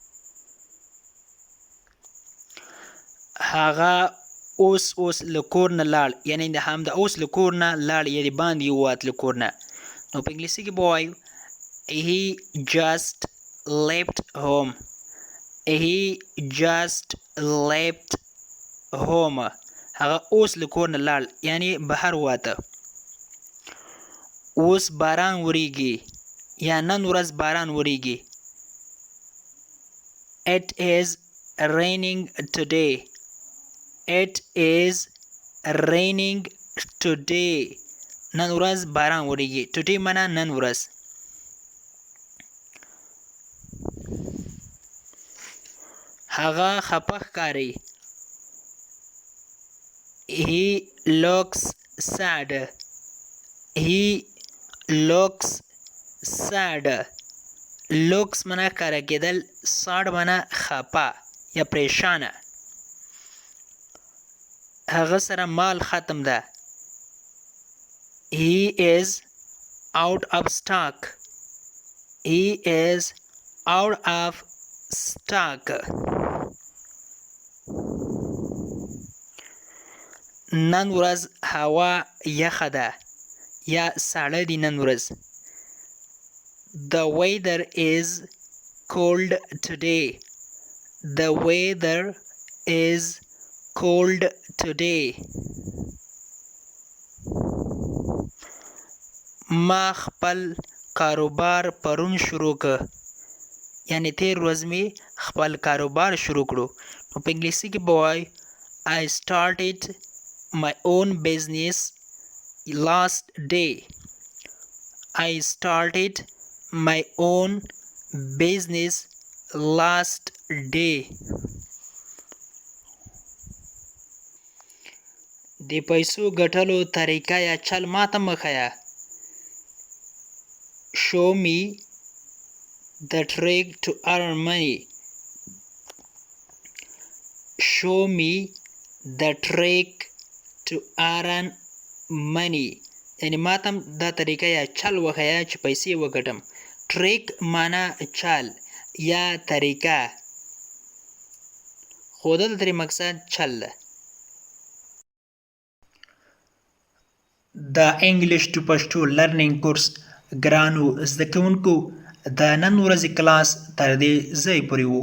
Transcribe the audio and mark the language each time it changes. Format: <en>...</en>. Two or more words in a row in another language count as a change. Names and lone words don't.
<ps>هغه اوس له کور نه لاړ، یعنی د همدا اوس له کور نه لاړ، یعنی باندې ووت له کور نه. نو په انګلیسي کې به وایو</ps> <en>He just left home. He just left home.</en> <ps>هغه اوس له کور نه لاړ، یعنی بهر ووته. اوس باران وریږي یا نن ورځ باران وریږي.</ps> <en>It is raining today. It is raining today.</en> <ps>نن ورځ باران وریږي. Today معنا نن ورځ. هغه خپه ښکاري.</ps> <en>He looks sad. He looks sad.</en> <ps>looks معنا ښکاره کېدل، sad معنا خپه یا پریشانه. هغه سره مال ختم ده.</ps> <en>He is out of stock. He is out of stock.</en> <ps>نن ورځ هوا یخه ده یا ساړه دي نن ورځ.</ps> <en>The weather is cold today. The weather is cold today.</en> <ps>ما خپل کاروبار پرون شروع که، یعنی تیر ورځ می خپل کاروبار شروع کړو. نو په انګلیسي کې به وایو</ps> <en>I started my own business last day. I started my own business last day.</en> <ps>د پیسو ګټلو طریقه یا چل ماته مخیا.</ps> <en>Show me the trick to earn money. Show me the trick to earn money.</en> <ps>یعنی ماتم دا طریقه یا چل وخیا چې پیسې وګټم. trick معنا چل یا طریقه، خو دلته ترې مقصد چل ده. د</ps> <en>English to Pashto learning course</en> <ps>ګرانو زده کوونکو، د نن ورځې کلاس تر دې ځای پورې و.</ps>